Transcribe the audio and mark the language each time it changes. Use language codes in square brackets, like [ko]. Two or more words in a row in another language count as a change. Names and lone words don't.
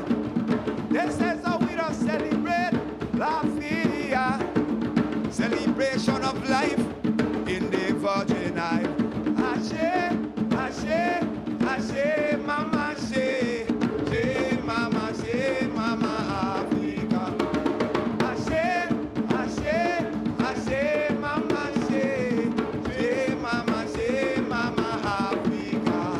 [en] This is how we don't celebrate La Filia, celebration of life in the Virgin Isle. [yo] Ashe, Ashe, Ashe, Mama, Ashe, Ashe, Mama, Ashe, Mama Africa. Ashe, Ashe, Ashe, Mama, Ashe, Ashe, Mama, Ashe, Mama Africa.